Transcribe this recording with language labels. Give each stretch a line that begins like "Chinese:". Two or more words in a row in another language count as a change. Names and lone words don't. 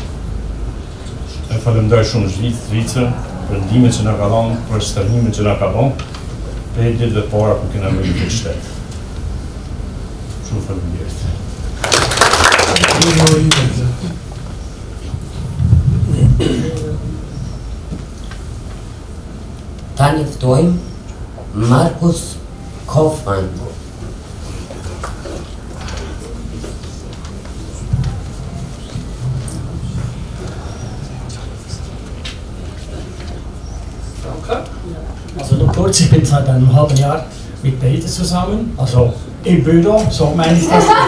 Albanian: E falenderoj shumë Zvicrën për ndihmën që na ka dhënë, për stërmimin që na ka dhënë, për ditët e para kur kena mërë këtë shtet. Shumë faleminderit. Tani ftojmë Markus Kaufmann.
German: Also du kurz, ich bin seit einem halben Jahr mit Peter zusammen, also im Büro, so meine ich das.